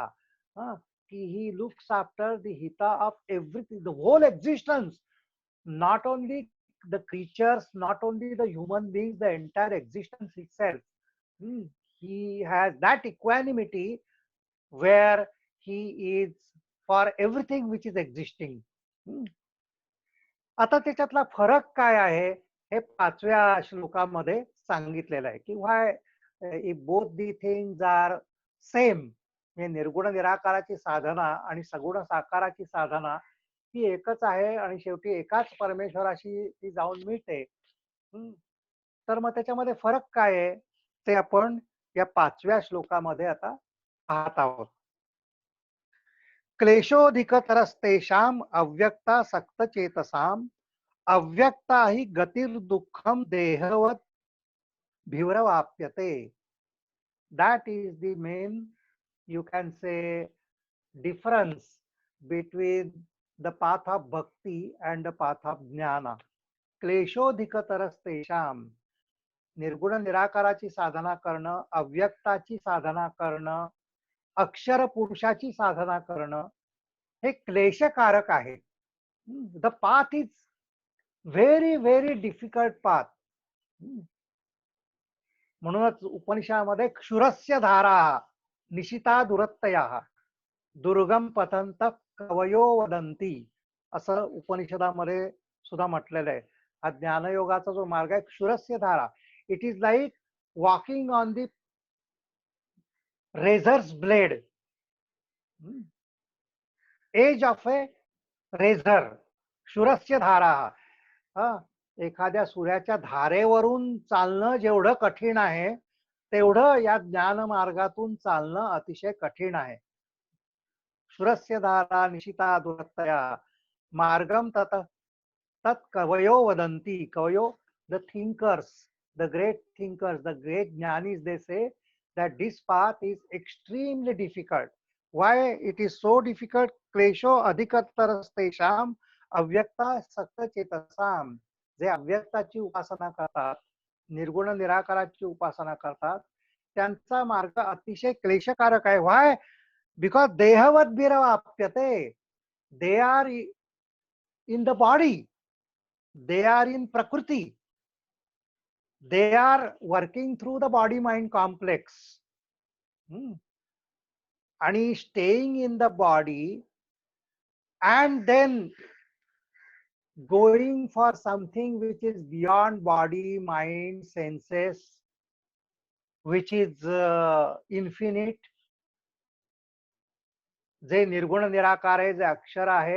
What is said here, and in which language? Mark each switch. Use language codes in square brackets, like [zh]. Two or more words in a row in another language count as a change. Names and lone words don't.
[en] He looks after the hita of everything, the whole existence, not only the creatures, not only the human beings, the entire existence itself. He has that equanimity where he is for everything which is existing. [mr] आता त्याच्यातला फरक काय आहे हे 5व्या श्लोकामध्ये सांगितलेलं आहे की [en] why if both the things are same. [mr] म्हणजे निर्गुण निराकाराची साधना आणि सगुण साकाराची साधना ही एकच आहे आणि शेवटी एकाच परमेश्वराशी ती जाऊन मिळते. तर मग त्याच्यामध्ये फरक काय आहे ते आपण या 5व्या श्लोकामध्ये आता पाहत आहोत. [sa] क्लेशोधिकतरस्तेषाम अव्यक्ता सक्त चेतसाम अव्यक्ता ही गतिर्दुःखम देहवत भिवरवाप्यते. [en] That is the main, you can say, difference between the path of bhakti and the path of jnana. [sa] क्लेशोधिकतरस्तेषाम. [mr] निर्गुण निराकाराची साधना करणं, अव्यक्ताची साधना करणं, अक्षर पुरुषाची साधना करणं हे क्लेशकारक आहे. [en] the path is very very difficult path. [mr] म्हणूनच उपनिषदामध्ये [sa] क्षुरस्य धारा निशिता दुरत्तया दुर्गम पतंत कवयो वदंती [mr] असं उपनिषदामध्ये सुद्धा म्हटलेलं आहे. हा ज्ञानयोगाचा जो मार्ग आहे [sa] क्षुरस्य धारा. [en] it is like walking on the razor's blade, edge of a razor, [sa] शूरस्य धारा. [mr] हा, एखाद्या सूर्याच्या धारेवरून चालणं जेवढं कठीण आहे, तेवढं या ज्ञान मार्गातून चालणं अतिशय कठीण आहे. [sa] शूरस्य धारा निशिता दुरत्तया मार्गम तत तत् कवयो वदंती. कवयो, [en] the thinkers, the great thinkers, the great jnanis, they say that this path is extremely difficult. Why it is so difficult? [sa] क्लेशो अधिकतरस्तेषाम अव्यक्ता सक्त चेतसाम. [mr] जे अव्यक्ताची उपासना करतात, निर्गुण निराकाराची उपासना करतात, त्यांचा मार्ग अतिशय क्लेशकारक आहे. [en] व्हाय? [sa] बिकॉज देहवत बिरवाप्यते. [en] they are in the body, they are in prakriti, they are working through the body mind complex. Hmm. And staying in the body and then going for something which is beyond body mind senses, which is infinite, [mr] जे निर्गुण निराकार आहे, जे अक्षर आहे.